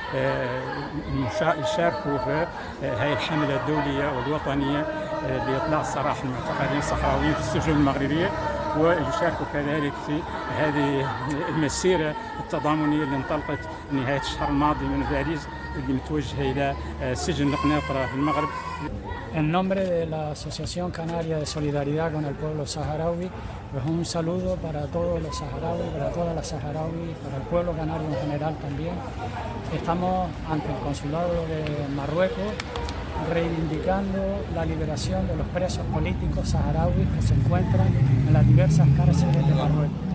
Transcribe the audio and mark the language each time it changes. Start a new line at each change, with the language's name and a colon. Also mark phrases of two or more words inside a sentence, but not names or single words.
Arabic: يشاركوا في هذه الحمله الدوليه والوطنيه لاطلاق سراح المعتقلين الصحراويين في السجون المغربيه، ويشاركوا كذلك في هذه المسيره التضامنيه اللي انطلقت نهايه الشهر الماضي من باريس اللي متوجهه الى سجن القنيطره في المغرب.
Spanish: En nombre de la Asociación Canaria de Solidaridad con el Pueblo Saharaui, pues un saludo para todos los saharauis, para todas las saharauis, para el pueblo canario en general también. Estamos ante el consulado de Marruecos reivindicando la liberación de los presos políticos saharauis que se encuentran en las diversas cárceles de Marruecos.